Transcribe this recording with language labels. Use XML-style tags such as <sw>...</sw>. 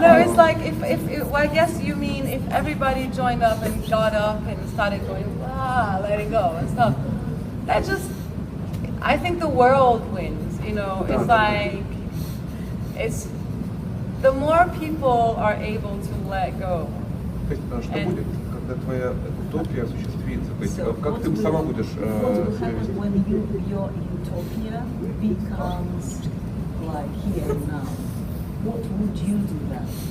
<en>No, it's like well, I guess you mean if everybody joined up and got up and started going, let it go and stuff. That just, I think the world wins, you know. It's like, it's, the more people are able to let go.</en> <ru>То есть, что будет, когда твоя утопия осуществится? То есть, как ты сама будешь себя вести?</ru> <en>When your utopia becomes like here and now, what would you do then?</en>